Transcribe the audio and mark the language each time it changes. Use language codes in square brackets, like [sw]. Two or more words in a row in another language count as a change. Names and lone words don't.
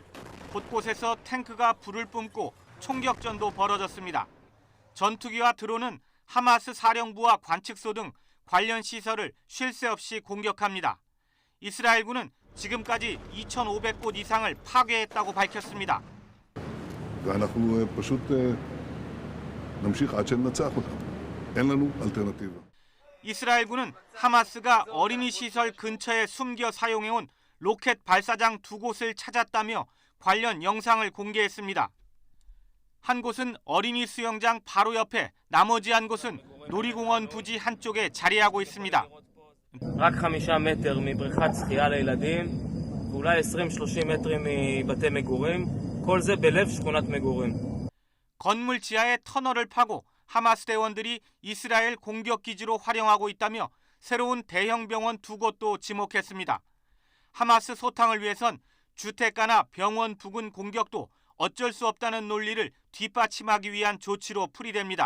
[ko] 곳곳에서 탱크가 불을 뿜고 총격전도 벌어졌습니다. 전투기와 드론은 하마스 사령부와 관측소 등 관련 시설을 쉴 새 없이 공격합니다. 이스라엘군은 지금까지 2,500곳 이상을 파괴했다고 밝혔습니다. [he] ואנחנו פשוט נמשיך עד שננצח אותם. אין לנו אלטרנטיבה. [ko] 이스라엘군은 하마스가 어린이 시설 근처에 숨겨 사용해온 로켓 발사장 2곳을 찾았다며 관련 영상을 공개했습니다. 한 곳은 어린이 수영장 바로 옆에, 나머지 한 곳은 놀이공원 부지 한쪽에 자리하고 있습니다. [he] רק 5 מטר מבריכת שחייה לילדים, ואולי 20-30 מטרים מבתי מגורים, כל זה בלב שכונת מגורים. [ko] 건물 지하에 터널을 파고 하마스 대원들이 이스라엘 공격기지로 활용하고 있다며 새로운 대형 병원 2곳도 지목했습니다. 하마스 소탕을 위해선 주택가나 병원 부근 공격도 어쩔 수 없다는 논리를 뒷받침하기 위한 조치로 풀이됩니다.